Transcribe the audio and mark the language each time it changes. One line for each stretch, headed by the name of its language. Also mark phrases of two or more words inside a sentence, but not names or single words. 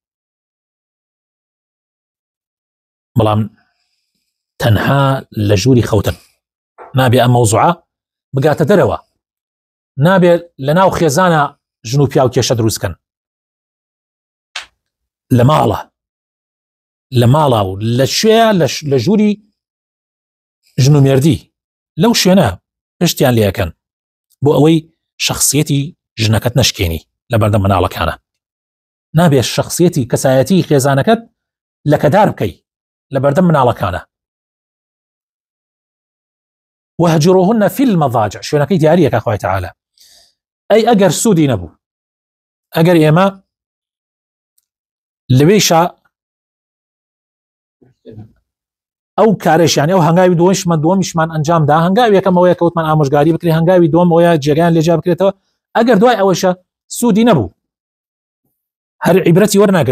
Central Kurdish: بەڵام تەنها لە ژووری خەوتن نابێ ئەم مەوزوعە بگاتە دەرەوە نابێ لە ناو خێزانە ژن و پیا و کێشە دروستکەن لە ماڵە و لە شوێ لە ژووری ژن و مێردی لەو شوێنە پشتیان لێەکەن بۆ ئەوەی شخصیەتی ژنەکەت نەشکێنی لە بەردەم مناڵەکانە. نابێ شخصیەتی کەسایەتی خێزانەکەت لەکەدار بکەی لە بەردەم مناڵەکانە.
Arabic: وهجروهن في المضاجع
Central Kurdish: شوێنەکەی دیاریەکە خوای تەعالا. ئەی ئەگەر سوودی نەبوو ئەگەر ئێمە لەوێشە ئەو کارێشیانی ئەو هەنگاوی دووەمیشمان ئەنجامدا هەنگاوی یەکەمەوەیە کەوتمان ئامۆژگاری بکرێ هەنگاوی دووەمەوەیە جێگایان لێجا بکرێتەوە ئەگەر دوای ئەوەشە سوودی نەبوو هەر عیبرەتی وەرناگرێت.